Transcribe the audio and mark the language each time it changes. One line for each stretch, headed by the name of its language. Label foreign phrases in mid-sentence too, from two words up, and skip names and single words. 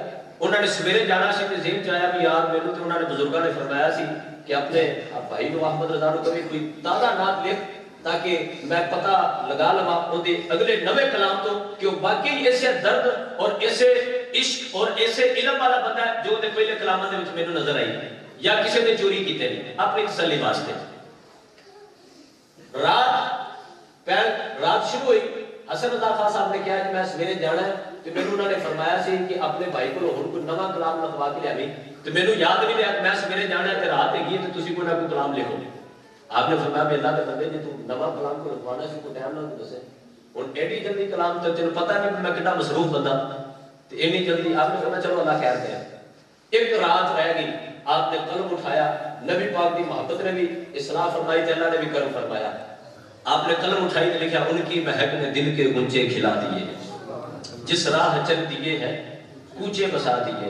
Punjabi: انہوں نے سویرے جانا سی تے ذہن چ آیا بھی یار میرے تے انہوں نے بزرگاں نے فرمایا سی کہ اپنے بھائی نو احمد رضا نو کبھی کوئی تازہ نعت لکھ تاکہ میں پتہ لگا لواں اون دے اگلے نویں کلام تو کہ وہ واقعی ایسے درد اور ایسے عشق اور ایسے علم والا بندہ ہے جو دے پہلے کلاماں دے وچ مینوں نظر آئی یا کسی نے چوری کیتے نہیں اپنی تسلی واسطے. رات شروع ہوئی. حسن رضا خان صاحب نے کہا کہ میں سویرے جانا ہے تو مینوں انہوں نے فرمایا سی کہ اپنے بھائی کو ہن کوئی نواں کلام لکھوا کے لے تو مینوں یاد نہیں رہا میں سویرے جانا ہے تے رات ہے گی تے تسی کوئی نہ کوئی کلام لکھو. آپ نے فرمایا بھی
Urdu: اللہ کے بندے
Punjabi: جی تو نواں کلام کو لکھوانا سی کوئی ٹائم نہ دسے ہن ایڈی جلدی کلام تے تینوں پتہ نہیں میں کتنا مصروف بندہ تے اینی جلدی آپ نے فرمایا چلو اللہ خیر کرے. ایک رات رہ گئی. آپ نے قلم اٹھایا نبی پاک دی محبت نے بھی اصلاح فرمائی تے اللہ نے بھی کرم فرمایا. آپ نے قلم اٹھائی تے لکھا
Urdu: ان کی مہک نے دل کے گنجے کھلا دیے جس راہ چل دیے ہیں کوچے بسا دیے.